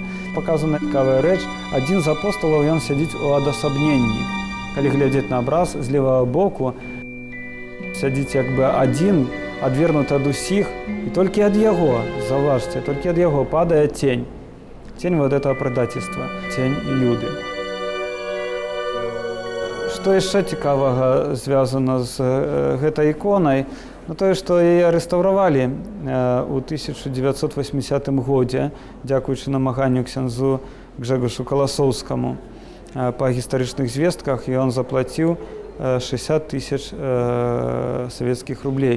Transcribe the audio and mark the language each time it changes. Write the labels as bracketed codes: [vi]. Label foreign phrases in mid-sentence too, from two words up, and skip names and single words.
[be] Паказана цікавая рэч. Адзін з апосталаў, ён сядзіць у адасабненні. Калі глядзець на абраз, з левага боку сядзіць як бы адзін, адвернуты ад усіх, і толькі ад яго, заўважце, толькі ад яго падае цень. [ru] Цень вот этого предательства, [be] цень Юды. Што яшчэ цікавага звязана з гэтай іконай? Ну, тое, што яе рэстаўравалі ў 1980 годзе, дзякуючы намаганню ксяндзу Гжегошу Каласоўскаму па гістарычных звестках, і ён заплаціў 60 тысяч савецкіх рублей.